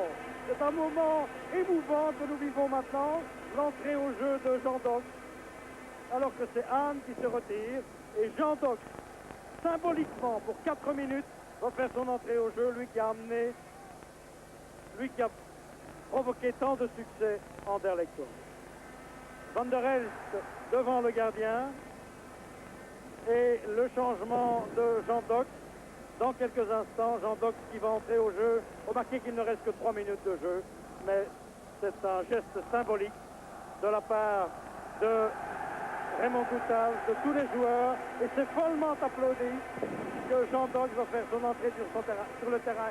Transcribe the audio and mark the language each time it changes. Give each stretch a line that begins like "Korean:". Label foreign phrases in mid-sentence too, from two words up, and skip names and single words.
French: C'est un moment émouvant que nous vivons maintenant, l'entrée au jeu de Jean Dox, alors que c'est Anne qui se retire. Et Jean Dox, symboliquement, pour 4 minutes, va faire son entrée au jeu, lui qui a amené, lui qui a provoqué tant de succès anderlechtois. Van der Elst devant le gardien et le changement de Jean Dox. Dans quelques instants, Jean Dox qui va entrer au jeu. Remarquez qu'il ne reste que 3 minutes de jeu, mais c'est un geste symbolique de la part de Raymond Goethals, de tous les joueurs, et c'est follement applaudi que Jean Dox va faire son entrée sur le terrain.